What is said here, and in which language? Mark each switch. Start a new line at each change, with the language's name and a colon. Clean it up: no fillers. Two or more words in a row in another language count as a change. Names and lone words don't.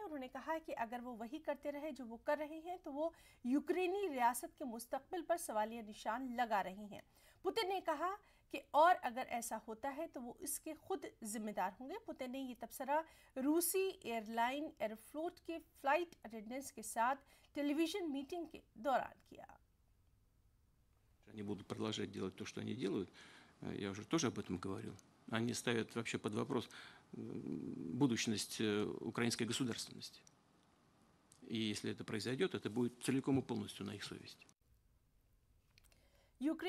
Urdu: انہوں نے کہا ہے کہ اگر وہ وہی کرتے رہے جو وہ کر رہے ہیں تو وہ یوکرینی ریاست کے مستقبل پر سوالیہ نشان لگا رہے ہیں. پوتن نے کہا کہ اور اگر ایسا ہوتا ہے تو وہ اس کے خود ذمہ دار ہوں گے. پوتن نے یہ تبصرہ روسی ایئرلائن ایئروفلوٹ کے
English: flight attendants
Urdu: کے ساتھ
English: television meeting
Urdu: کے دوران کیا.
Russian: Они будут продолжать делать то, что они делают. Я уже тоже об этом говорил. Они ставят вообще под вопрос будущность украинской государственности. И если это произойдет, это будет целиком и полностью на их совести.